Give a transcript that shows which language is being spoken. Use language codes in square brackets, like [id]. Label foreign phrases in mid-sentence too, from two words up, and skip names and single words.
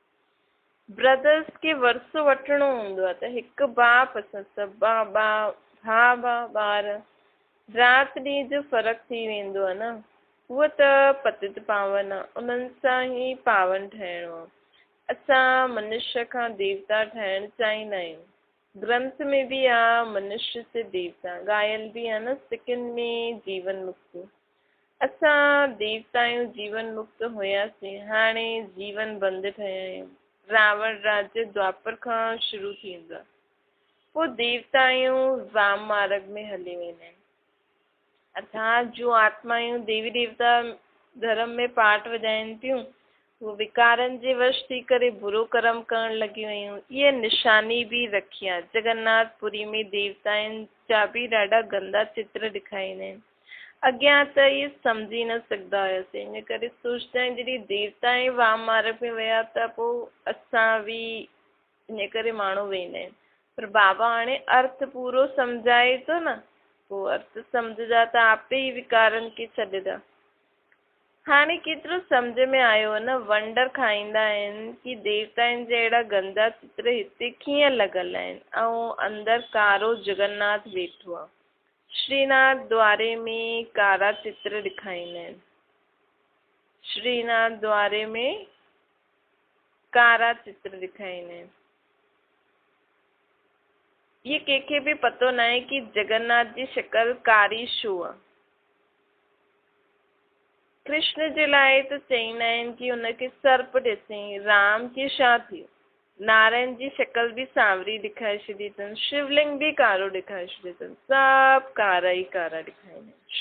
[sd] ब्रदर्स खे वरसो वठिणो हूंदो आहे त हिकु बाप असां सभु भाउ ॿार, राति ॾींहं जो फ़र्क़ु थी वेंदो आहे न। उहो त पतित पावन आहे, उन्हनि सां ई पावन ठहिणो आहे। असां मनुष्य खां देवता ठहिणु चाहींदा आहियूं। ग्रंथ में भी आ मनुष्य से देवता, गायल भी आहे न सिकनि में जीवन मुक्ति। असां देवता आहियूं, जीवन मुक्त हुयासीं, हाणे जीवन बंदि ठहिया आहियूं। रावण राज्य द्वापर खां शुरू थींदो आहे, पोइ देवता आहियूं वाम मार्ग में हली वेंदा आहिनि। असां जो आत्मायूं देवी देवता धर्म में पाठ वॼाइनि थियूं, वो विकारनि जे वश थी करे बुरो कर्म करण लॻी वयूं। इहे निशानी बि रखी आहे। जगन्नाथपुरी में देवताउनि जा बि ॾाढा गंदा चित्र ॾेखारींदा आहिनि। अॻियां त इहे सम्झी न सघंदा हुआसीं, इन करे सोचंदा आहिनि जॾहिं देवता ई वाम मार्ग में विया त पोइ असां बि इन करे माण्हू वेंदा आहिनि। पर बाबा हाणे अर्थ पूरो सम्झाए थो न, पोइ अर्थ सम्झदा त आपे ई विकारनि खे छॾंदा। हाणे केतिरो सम्झ में आयो न, वंडर खाईंदा आहिनि कि देवताउनि जा अहिड़ा गंदा चित्र हिते कीअं लॻल आहिनि ऐं अंदरि कारो जगन्नाथ वेठो आहे। श्रीनाथ द्वारे में कारा चित्र ॾेखारींदा आहिनि। श्रीनाथ द्वारे में कारा चित्र ॾेखारींदा आहिनि। ये कंहिंखे बि पतो न आहे कि जगन्नाथ जी शिकल कारी छो आहे। कृष्ण जे लाइ त चईंदा आहिनि कि हुनखे सर्प ॾिसई, राम खे छा थियो, नारायण जी शिकल बि सांवरी ॾेखारे छॾी अथनि, शिवलिंग बि कारो ॾेखारे छॾियो अथनि, सभु कारा ई कारा ॾेखारींदा आहिनि।